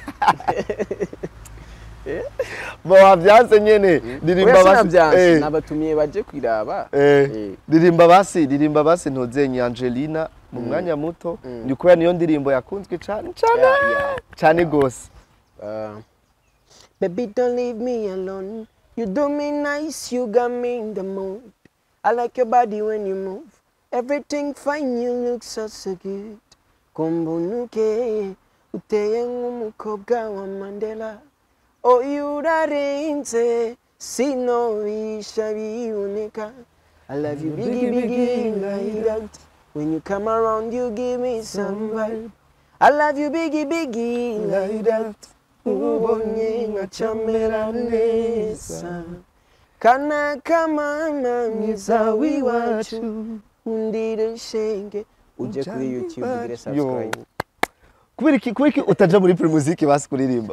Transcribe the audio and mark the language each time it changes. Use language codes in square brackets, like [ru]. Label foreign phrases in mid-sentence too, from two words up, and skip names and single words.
[rn] Bo wabyanze nyene ndirimba basi nabatumiye baje kwiraba. Ndirimba basi ntuzenye Angelina mu mwanya muto ni kubera niyo ndirimbo yakunzwe cyane gose. [en] Baby don't leave me alone. You do me nice, you got me in the mood. I like your body when you move. Everything fine, you look so good. [rn] Kumbunuke, uteye nk'umukobwa wa Mandela. Oh, you rarenze, sinoisha biboneka. [en] I love you biggie like that. When you come around, you give me some vibe. I love you biggie like that. [rn] Ubonye ngachamera neza. Kana kamana mwiza wiwacu. Undire shenge. Uje kuri YouTube ugire subscribe. Kubiki utaja muri Primusic basi kuririmba.